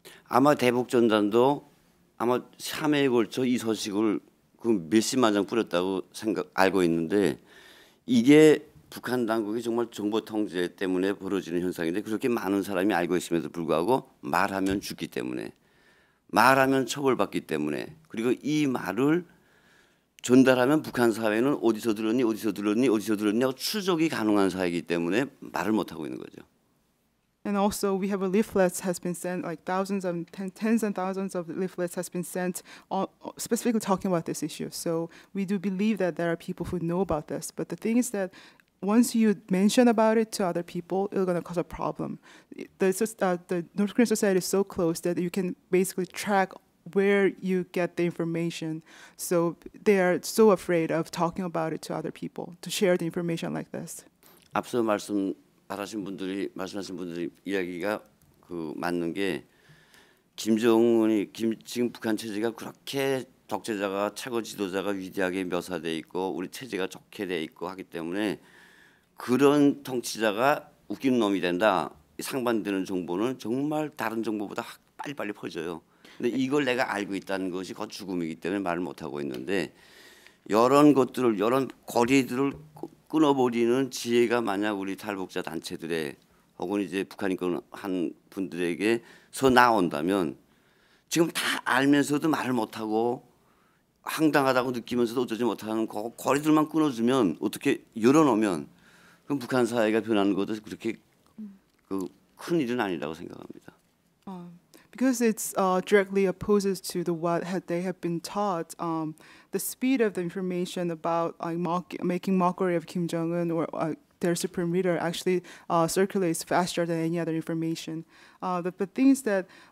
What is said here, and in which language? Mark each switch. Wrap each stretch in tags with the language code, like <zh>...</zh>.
<ko>아마 대북전단도 아마 3회에 걸쳐 이 소식을 그 몇십만 장 뿌렸다고 알고 있는데 이게 북한 당국이 정말 정보 통제 때문에 벌어지는 현상인데 그렇게 많은 사람이 알고 있음에도 불구하고 말하면 죽기 때문에 말하면 처벌받기 때문에 그리고 이 말을 전달하면 북한 사회는 어디서 들었냐고 추적이 가능한 사회이기 때문에 말을 못 하고 있는 거죠.</ko> <en>And also, we have a leaflet has been sent, like tens and thousands of leaflets has been sent, specifically talking about this issue. So we do believe that there are people who know about this. But the thing is that once you mention about it to other people, it's going to cause a problem. The North Korean society is so close that you can basically track where you get the information. So they are so afraid of talking about it to other people, to share the information like this.</en> <ko>앞서 말씀하신 분들이 이야기가 그 맞는 게 김정은이 지금 북한 체제가 그렇게 독재자가 최고 지도자가 위대하게 묘사돼 있고 우리 체제가 좋게 돼 있고 하기 때문에 그런 통치자가 웃기는 놈이 된다. 상반되는 정보는 정말 다른 정보보다 빨리빨리 퍼져요. 근데 이걸 내가 알고 있다는 것이 곧 죽음이기 때문에 말을 못 하고 있는데 이런 것들을 이런 거리들을 끊어버리는 지혜가 만약 우리 탈북자 단체들의 혹은 이제 북한 인권 한 분들에게서 나온다면 지금 다 알면서도 말을 못하고 황당하다고 느끼면서도 어쩌지 못하는 그 거리들만 끊어주면 어떻게 열어놓으면 그럼 북한 사회가 변하는 것도 그렇게 큰 일은 아니라고 생각합니다.</ko> <en>Because it's directly opposes to what they have been taught. The speed of the information about making mockery of Kim Jong-un or their supreme leader actually circulates faster than any other information. The thing is that</en>